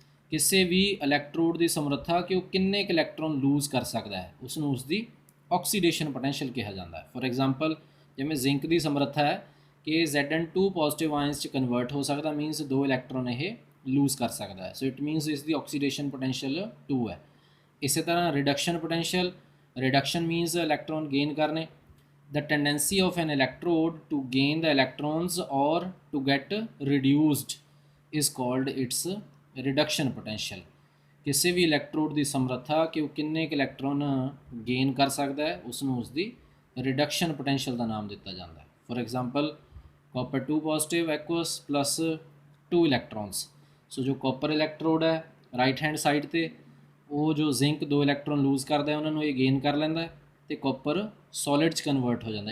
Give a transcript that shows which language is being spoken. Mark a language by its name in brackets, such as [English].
[Punjabi] ਕਿਸੇ ਵੀ ਇਲੈਕਟ੍ਰੋਡ ਦੀ ਸਮਰੱਥਾ ਕਿ ਉਹ ਕਿੰਨੇ ਕੁ ਇਲੈਕਟ੍ਰੋਨ ਲੂਜ਼ ਕਰ ਸਕਦਾ ਹੈ ਉਸ ਨੂੰ ਉਸਦੀ ਆਕਸੀਡੇਸ਼ਨ ਪੋਟੈਂਸ਼ੀਅਲ ਕਿਹਾ ਜਾਂਦਾ ਹੈ। ਫੋਰ ਐਗਜ਼ਾਮਪਲ ਜਿਵੇਂ ਜ਼ਿੰਕ ਦੀ ਸਮਰੱਥਾ ਹੈ ਕਿ Zn2 ਪੋਜ਼ਿਟਿਵ ਆਇਨਸ 'ਚ ਕਨਵਰਟ ਹੋ ਸਕਦਾ, ਮੀਨਸ 2 ਇਲੈਕਟ੍ਰੋਨ ਇਹ ਲੂਜ਼ ਕਰ ਸਕਦਾ ਹੈ। [English] so it means [Punjabi] ਇਸ ਦੀ ਆਕਸੀਡੇਸ਼ਨ ਪੋਟੈਂਸ਼ੀਅਲ 2 ਹੈ। ਇਸੇ ਤਰ੍ਹਾਂ reduction potential, reduction means electron gain ਕਰਨੇ। [English] The tendency of an electrode to gain the electrons or to get reduced is called its reduction potential। [Punjabi] ਕਿਸੇ ਵੀ ਇਲੈਕਟ੍ਰੋਡ ਦੀ ਸਮਰੱਥਾ ਕਿ ਉਹ ਕਿੰਨੇ ਕੁ ਇਲੈਕਟ੍ਰੋਨ ਗੇਨ ਕਰ ਸਕਦਾ ਹੈ ਉਸ ਨੂੰ ਉਸਦੀ ਰਿਡਕਸ਼ਨ ਪੋਟੈਂਸ਼ੀਅਲ ਦਾ ਨਾਮ ਦਿੱਤਾ ਜਾਂਦਾ ਹੈ। For example copper 2 positive ਐਕੁਅਸ plus 2 electrons. ਸੋ ਜੋ ਕਾਪਰ ਇਲੈਕਟ੍ਰੋਡ ਹੈ ਰਾਈਟ ਹੈਂਡ ਸਾਈਡ 'ਤੇ, ਉਹ ਜੋ ਜ਼ਿੰਕ 2 ਇਲੈਕਟ੍ਰੋਨ ਲੂਜ਼ ਕਰਦਾ ਹੈ ਉਹਨਾਂ ਨੂੰ ਇਹ ਗੇਨ ਕਰ ਲੈਂਦਾ ਹੈ ਤੇ ਕਾਪਰ ਸੋਲਿਡ 'ਚ ਕਨਵਰਟ ਹੋ ਜਾਂਦਾ।